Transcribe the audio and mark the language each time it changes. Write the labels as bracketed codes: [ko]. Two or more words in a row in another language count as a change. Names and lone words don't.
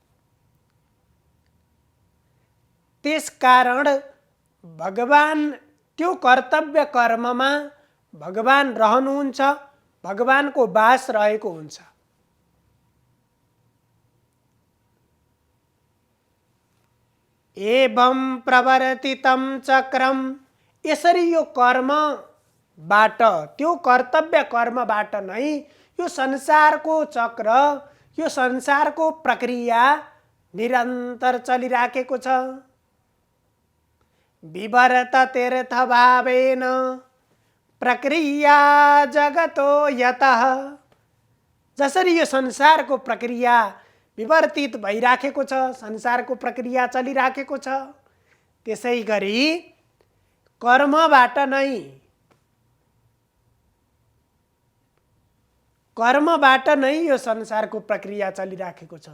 [ne] त्यसकारण भगवान त्यो कर्तव्य कर्ममा भगवान रहनुहुन्छ, भगवानको वास रहेको हुन्छ। [sa] एवं प्रवर्तितं चक्रम, [ne] यसरी यो कर्मबाट, त्यो कर्तव्य कर्मबाट नै यो संसारको चक्र, यो संसारको प्रक्रिया निरन्तर चलिराखेको छ। [sa] विवर्त तीर्थ भावेन प्रक्रिया जगतो यतः, [ne] जसरी यो संसारको प्रक्रिया विवर्तित भइराखेको छ, संसारको प्रक्रिया चलिराखेको छ, त्यसै गरी कर्मबाट नै यो संसारको प्रक्रिया चलिराखेको छ।